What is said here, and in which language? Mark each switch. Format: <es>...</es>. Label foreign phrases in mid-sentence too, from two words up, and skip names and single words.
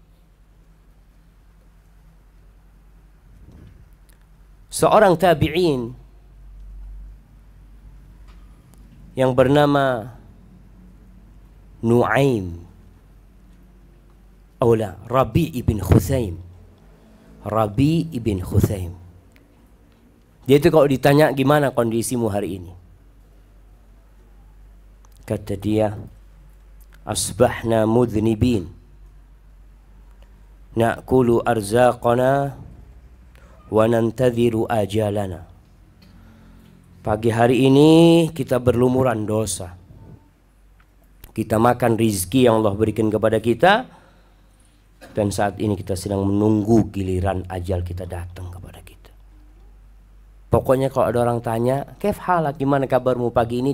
<id>Seorang tabi'in yang bernama Rabi ibn Khuzaim. Rabi ibn Khuzaim. Dia itu kalau ditanya gimana kondisimu hari ini, kata dia,</id> <ar>أصبحنا مذنبين نأكل أرزاقنا وننتظر آجالنا.</ar> <id>Pagi hari ini kita berlumuran dosa. Kita makan rizki yang Allah berikan kepada kita, dan saat ini kita sedang menunggu giliran ajal kita datang kepada kita. Pokoknya kalau ada orang tanya,</id> <ar>"كيف حالك,</ar> <id>gimana kabarmu pagi ini?"</id>